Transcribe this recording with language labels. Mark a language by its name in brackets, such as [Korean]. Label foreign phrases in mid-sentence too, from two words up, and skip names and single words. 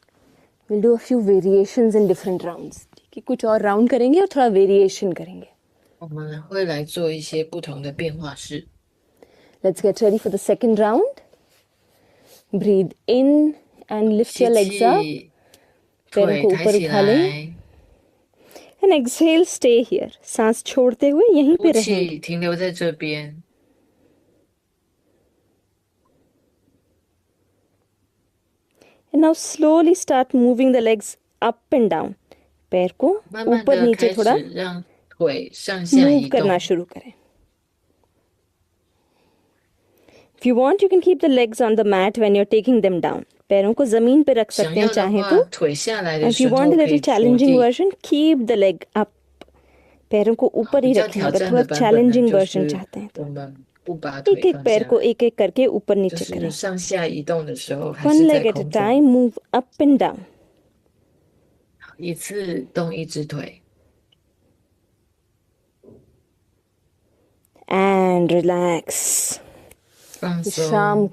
[English] We'll do a few variations in different rounds. [Hindi] ठीक है, कुछ और राउंड करेंगे और थोड़ा वेरिएशन करेंगे. [Chinese] 我们会来做一些不同的变化式。 [English] Let's get ready for the second round. Breathe in and lift [Chinese] 吸 [English] your legs up. [Chinese] 气， [Hindi] पैरों [Chinese] 腿 [Hindi] को [Chinese] 抬 [Hindi] ऊपर [Chinese] 起 [Hindi] उठा लें [Chinese] 来， [English] and exhale, stay here. [Hindi] सांस छोड़ते हुए यहीं [Chinese] 呼 [Hindi] पे रहेंगे. [Chinese] 气，停留在这边。 [English] And now slowly start moving the legs up and down. [Hindi] पैर को [Chinese] 慢慢 [Hindi] ऊपर [Chinese] 的 [Hindi] नीचे [Chinese] 开 [Hindi] थोड़ा [Chinese] 始让腿上下 [Hindi] move [Chinese] 移 [Hindi] करना [Chinese] 动。 [Hindi] शुरू करें. [English] If you want, you can keep the legs on the mat when you're taking them down. [Hindi] पैरों को जमीन पे रख [Chinese] 想 [Hindi] सकते हैं [Chinese] 要的 [Hindi] चाहें [Chinese] 话， [Hindi] तो. [Chinese] 腿下来的 [English] If you [Chinese] 时 [English] want [Chinese] 候 [English] a [Chinese] 可 [English] little [Chinese] 以着 [English] challenging [Chinese] 地。 [English] version, keep the leg up. [Hindi] पैरों को ऊपर [Chinese] 比 [Hindi] ही [Chinese] 较 [Hindi] रखें [Chinese] 挑 [Hindi] अगर [Chinese] 战 [Hindi] थोड़ा [Chinese] 的版本呢， [Hindi] challenging [Chinese] 就 [Hindi] version [Chinese] 是 [Hindi] चाहते हैं [Chinese] 我 [Hindi] तो. [Chinese] 们不把 [Hindi] एक [Chinese] 腿 [Hindi] एक [Chinese] 放 [Hindi] पैर [Chinese] 下 [Hindi] को [Chinese] 来， [Hindi] एक एक करके ऊपर [Chinese] 就 [Hindi] नीचे [Chinese] 是 [Hindi] करें. [Chinese] 上下移动的时候还 [English] One [Chinese] 是在 [English] leg at a [Chinese] 空中， [English] time, move up and down. [Chinese] 一次动一只腿， [English] And relax. [Chinese] 放 [Hindi] विश्राम [Chinese] 松。